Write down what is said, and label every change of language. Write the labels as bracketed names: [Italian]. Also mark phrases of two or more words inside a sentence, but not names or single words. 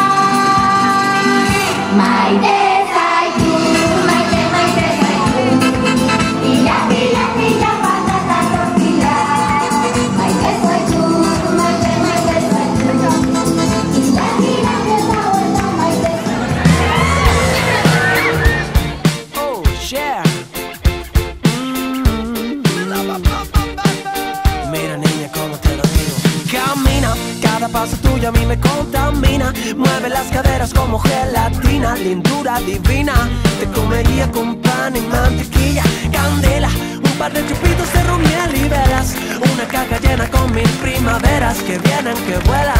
[Basque] Maite zaitu, maite, maite zaitu, tira, tira, tira, patata tortilla. Maite zaitu, maite, maite zaitu, tira, tira, eta vuelta maite zaitu. [English] Oh, yeah. [Spanish] Mira, niña, cómo te lo digo. Camina, cada paso tuyo a mí me contamina. Mueve las caderas como gelatina, lindura divina. Te comería con pan y mantequilla, candela, un par de chupitos de ron, miel y velas, una caja llena con mil primaveras que vienen, que vuelan.